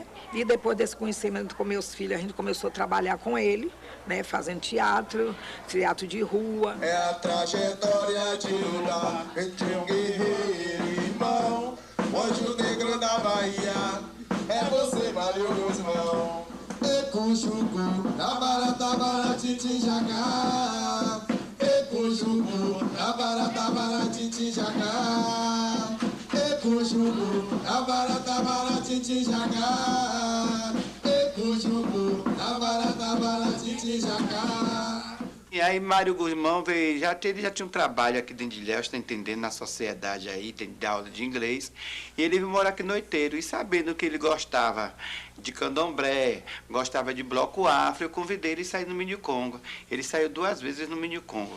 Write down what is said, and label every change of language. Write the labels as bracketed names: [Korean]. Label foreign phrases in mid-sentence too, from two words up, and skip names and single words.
[Portuguese] E depois desse conhecimento com meus filhos, a gente começou a trabalhar com ele, né? Fazendo teatro de rua. É a trajetória de lutar entre um guerreiro e irmão, o anjo negro da Bahia, é você, Mário Guzmão. Ecujucu, tabará, titinjacá. Ecujucu, tabará, titinjacá. Ecujucu, tabará, titinjacá. Ecujucu, tabará, titinjacá. E aí Mário Guzmão veio, ele já tinha um trabalho aqui dentro de Ilhéus, está entendendo, na sociedade aí, tem aula de inglês. E ele veio morar aqui no Oiteiro, e sabendo que ele gostava de candomblé, gostava de bloco afro, eu convidei ele a sair no Mini Congo. Ele saiu 2 vezes no Mini Congo.